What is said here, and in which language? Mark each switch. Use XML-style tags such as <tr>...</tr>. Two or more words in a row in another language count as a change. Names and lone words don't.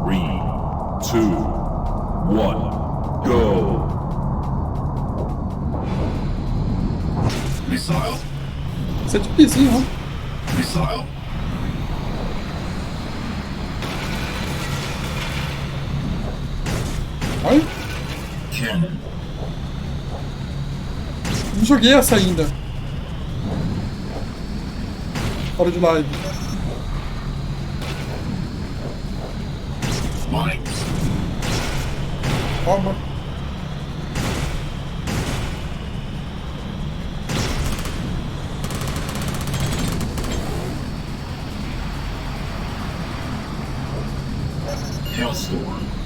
<en>3, 2, 1, go.</en> <pt>Missile. Isso é difícil, hein? Missile. Olha, Cannon. não joguei essa ainda. Fora de live. Mines. Calma. Hailstorm.</pt>